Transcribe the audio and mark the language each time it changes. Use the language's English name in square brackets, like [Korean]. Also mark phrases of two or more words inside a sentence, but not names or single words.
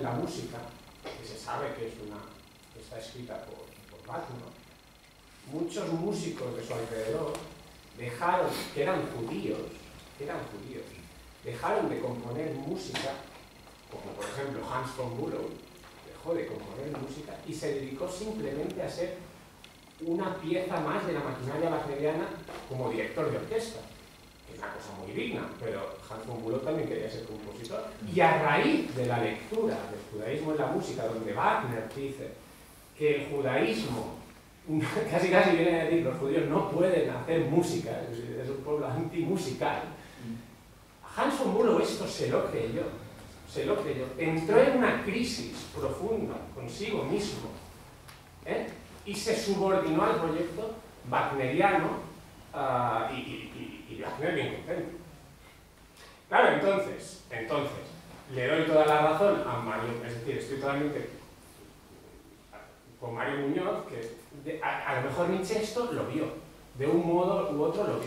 [Spanish] la música, que se sabe que está escrita por Wagner, muchos músicos de su alrededor dejaron, que eran judíos, dejaron de componer música, como por ejemplo Hans von Bülow, dejó de componer música y se dedicó simplemente a ser una pieza más de la maquinaria wagneriana como director de orquesta, que es una cosa muy digna, pero Hans von Bülow también quería ser compositor. Y a raíz de la lectura del judaísmo en la música, donde Wagner dice que el judaísmo casi viene a decir los judíos no pueden hacer música, es un pueblo antimusical. Hans von Bülow esto se lo creyó, entró en una crisis profunda consigo mismo, y se subordinó al proyecto wagneriano, y Wagner bien contento. Claro, entonces, le doy toda la razón a Mario, es decir, estoy totalmente con Mario Muñoz, que a lo mejor Nietzsche esto lo vio, de un modo u otro lo vio.